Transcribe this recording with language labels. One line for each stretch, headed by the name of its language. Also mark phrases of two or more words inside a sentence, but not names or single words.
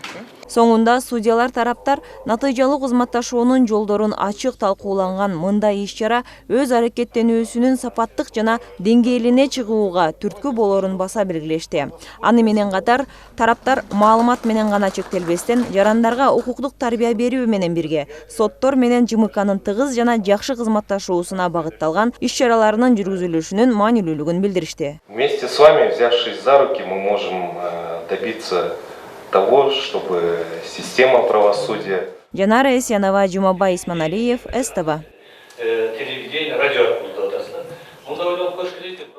Kyrgyz: Соңунда судьялар тараптар натыйжалуу кызматташуунун жолдорун ачык талкууланган мындай иш-чара өз аракеттенүүсүнүн сапаттык жана деңгээлине чыгууга түрткү болорун баса белгилешти. Аны менен катар тараптар маалымат менен гана чектелбестен жарандарга укуктук тарбия берүү менен бирге соттор менен ЖМКнын тыгыз жана жакшы кызматташуусуна багытталган иш-чараларынын жүргүзүлүшүнүн маанилүүлүгүн билдиришти.
Russian: Вместе с вами, взявшись за руки, мы можем добиться того, чтобы система правосудия. Жанара Эсянова, Жумабай Исманалиев, СТВ. Телевидение, радио.